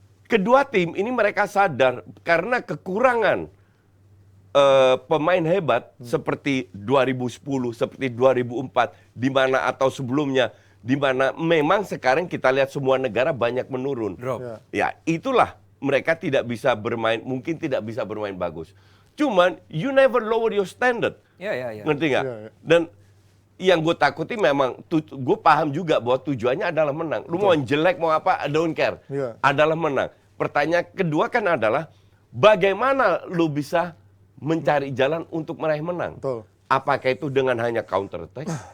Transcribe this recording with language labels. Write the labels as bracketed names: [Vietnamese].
[Indonesian] Kedua tim ini mereka sadar karena kekurangan pemain hebat seperti 2010, seperti 2004, di mana atau sebelumnya, di mana memang sekarang kita lihat semua negara banyak menurun. [English] Drop. [Indonesian] Ya, itulah mereka tidak bisa bermain, mungkin tidak bisa bermain bagus. Cuman [English] you never lower your standard. [Indonesian] Iya. Ngerti nggak? Iya. Dan yang gue takuti memang, gue paham juga bahwa tujuannya adalah menang. Lu mau jelek, mau apa, [English] I don't care. [Indonesian] Iya. Adalah menang. Pertanyaan kedua kan adalah, bagaimana lu bisa mencari jalan untuk meraih menang? Betul. Apakah itu dengan hanya counter attack?